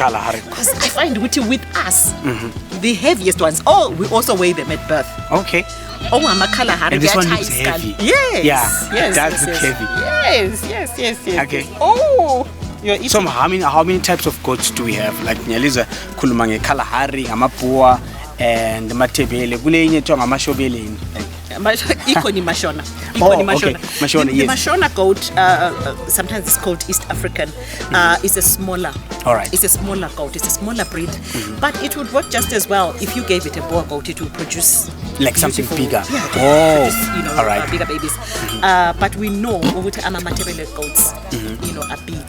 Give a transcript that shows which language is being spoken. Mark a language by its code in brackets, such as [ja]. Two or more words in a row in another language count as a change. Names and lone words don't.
[en] Because I find with us, the heaviest ones, we also weigh them at birth. Okay. Oh, I'm a Kalahari. And this one looks heavy. Yes. Yeah. Yes. That's heavy. Yes. Okay. Oh. So how many types of goats do we have? Like Nyaliza Kulumange Kalahari, Amapua, and Matabele. [zu] Gulenye to Amashobele. Ikoni Mashona. [en] Okay. Mashona, the Mashona goat, sometimes it's called East African. It's a smaller. All right. It's a smaller goat. It's a smaller breed, but it would work just as well if you gave it a boa goat. It would produce like something bigger. Yeah. Oh. Produce, you know, all right. Bigger babies. But we know ukuthi Matabele goats, you know, are big.